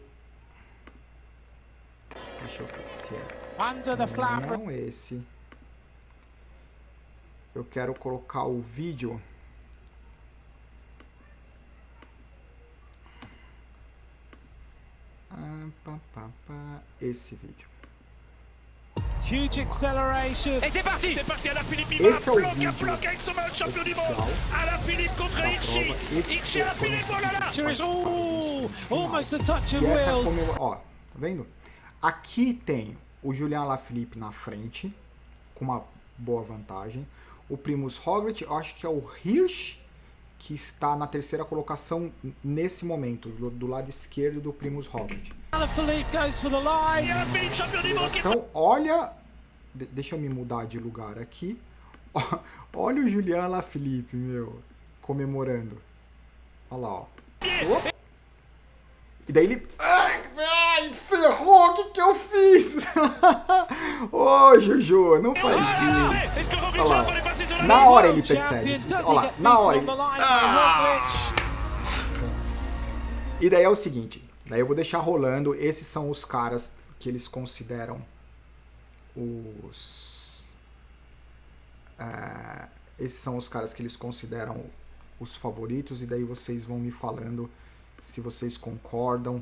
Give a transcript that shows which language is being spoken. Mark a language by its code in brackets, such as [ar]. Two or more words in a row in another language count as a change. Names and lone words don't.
[pt] Deixa eu ver se é... Não esse... Eu quero colocar o vídeo. Esse vídeo. [en] Huge acceleration. [fr] Et c'est parti! C'est parti, Alaphilippe, il [pt] Esse [fr] va [pt] é o vídeo [fr] bloquer avec son match champion du monde. [pt] oficial [fr] Alaphilippe contre [pt] da [fr] Hirschi. [pt] prova. Esse [fr] Hirschi, [pt] foi [fr] Alaphilippe, oh là là! [en] Cheers. Oh, almost a touch of [pt] E essa [en] wheels. [pt] ó, tá vendo? Aqui tem o Julian Alaphilippe na frente, com uma boa vantagem. O Primož Roglic, eu acho que é o Hirschi, que está na terceira colocação nesse momento, do lado esquerdo do Primož Roglic. [en] Alaphilippe goes for the line. [fr] Et Alaphilippe, champion du monde, qui [pt] Então, olha... Deixa eu me mudar de lugar aqui. Olha o Julian Alaphilippe, meu, comemorando. Olha lá, ó. E daí ele... Ai, ferrou, o que eu fiz? Ô, Juju, não faz isso. [fr] Est-ce que Roglic [pt] Olha [fr] va [pt] lá, [fr] encore dépasser sur la [pt] na [fr] ligne? [pt] hora ele percebe isso. Olha lá, na hora ele... E daí é o seguinte, daí eu vou deixar rolando, esses são os caras que eles consideram esses são os caras que eles consideram os favoritos, e daí vocês vão me falando se vocês concordam.